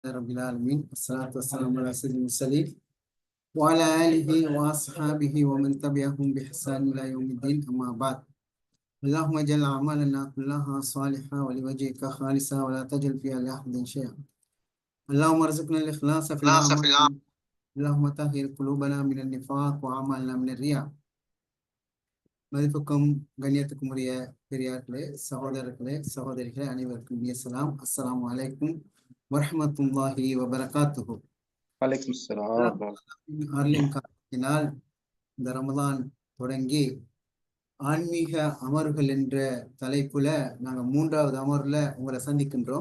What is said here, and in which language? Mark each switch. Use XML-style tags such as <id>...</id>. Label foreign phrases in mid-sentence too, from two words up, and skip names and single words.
<ar>رب العالمين والصلاة والسلام على سيد المرسلين وعلى آله وأصحابه ومن تبعهم بإحسان إلى يوم الدين أما بعد. اللهم اجعل أعمالنا كلها صالحة ولوجهك خالصة ولا تجعل فيها لأحد شيئا. اللهم ارزقنا الإخلاص في الأعمال. اللهم طهر قلوبنا من النفاق وأعمالنا من الرياء.</ar> <ta>மதிப்புக்கும் கண்ணியத்துக்கும் உரிய பெரியார்களே, சகோதரர்களே, சகோதரிகளே, அனைவருக்கும் சலாம்.</ta> <ar>السلام عليكم ورحمة الله وبركاته. وعليكم السلام.</ar> <ta>அருளின் காரணத்தினால் இந்த ரமதான் தொடங்கி ஆன்மீக அமர்வுகள் என்ற தலைப்புல நாங்க 3வது அமர்வுல உங்களை சந்திக்கின்றோம்.</ta>